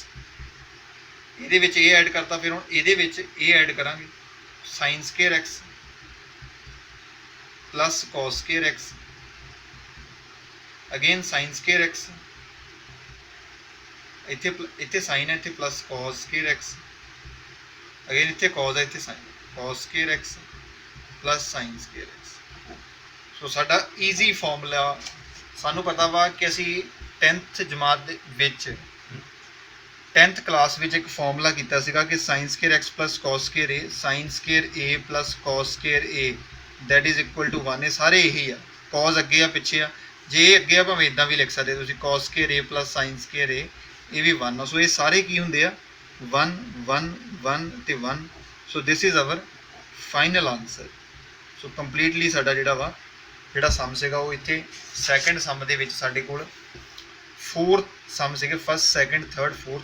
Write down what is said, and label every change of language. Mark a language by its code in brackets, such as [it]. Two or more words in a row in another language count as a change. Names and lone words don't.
[pa] ਇਹਦੇ ਵਿੱਚ ਇਹ ਐਡ ਕਰਤਾ, ਫਿਰ ਹੁਣ ਇਹਦੇ ਵਿੱਚ ਇਹ ਐਡ ਕਰਾਂਗੇ [en] sin square x plus cos square x, [pa] ਅਗੇਨ [en] sin square x, [pa] ਇੱਥੇ sin ਹੈ, ਇੱਥੇ [en] plus cos square x, [pa] ਅਗੇਨ ਇੱਥੇ cos ਹੈ, ਇੱਥੇ sin, [en] cos square x plus sin square x. [pa] ਸੋ ਸਾਡਾ [en] easy formula, [pa] ਸਾਨੂੰ ਪਤਾ ਵਾ ਕਿ ਅਸੀਂ 10th ਜਮਾਤ ਦੇ ਵਿੱਚ 10th ਕਲਾਸ ਵਿੱਚ ਇੱਕ ਫਾਰਮੂਲਾ ਕੀਤਾ ਸੀਗਾ ਕਿ [en] sin square x plus cos square a, sin square a plus cos square a that is equal to 1। [pa] ਇਹ ਸਾਰੇ ਇਹੀ ਆ, cos ਅੱਗੇ ਆ ਪਿੱਛੇ ਆ, ਜੇ ਇਹ ਅੱਗੇ ਆ ਭਾਵੇਂ ਇਦਾਂ ਵੀ ਲਿਖ ਸਕਦੇ ਤੁਸੀਂ [en] cos square a plus sin square a, [pa] ਇਹ ਵੀ 1 ਆ। ਸੋ ਇਹ ਸਾਰੇ ਕੀ ਹੁੰਦੇ ਆ 1 1 1 ਤੇ 1। [en] So this is our final answer. so completely [pa] ਸਾਡਾ ਜਿਹੜਾ ਸਮ ਸੀਗਾ ਉਹ ਇੱਥੇ [en] second sum [pa] ਦੇ ਵਿੱਚ ਸਾਡੇ ਕੋਲ 4th ਸਮ ਸੀਗੇ, [en] first second third fourth.